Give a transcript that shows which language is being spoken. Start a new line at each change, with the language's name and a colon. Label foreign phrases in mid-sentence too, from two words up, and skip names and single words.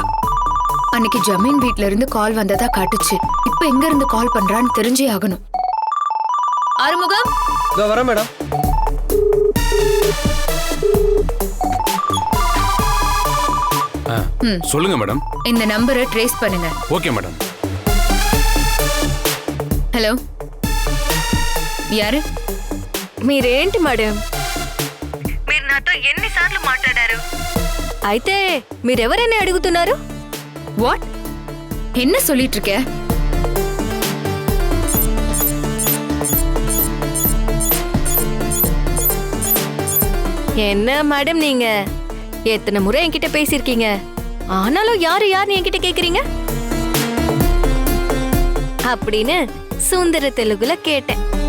Tamil: அன்னைக்கு ஜமீன் வீட்ல இருந்து கால் வந்ததா காட்டுச்சு. இப்ப எங்க இருந்து கால் பண்றான்னு தெரிஞ்சே ஆகணும். ஆறுமுகம், வர மேடம். சொல்லுங்க மேடம். இந்த நம்பரை ட்ரேஸ் பண்ணுங்க. ஓகே மேடம்.
Telugu: హలో, యారు? మీరేంటి మేడం? మీరు నాతో ఎన్నిసార్లు మాట్లాడారు? అయితే మీరెవరని అడుగుతున్నారు?
Tamil: வாட்? என்ன சொல்லிட்டு இருக்க? என்ன மேடம் நீங்க எத்தனை முறை என்கிட்ட பேசிருக்கீங்க, ஆனாலும் யாருன்னு என்கிட்ட கேக்குறீங்க அப்படின்னு சுந்தர தெலுங்குல கேட்டேன்.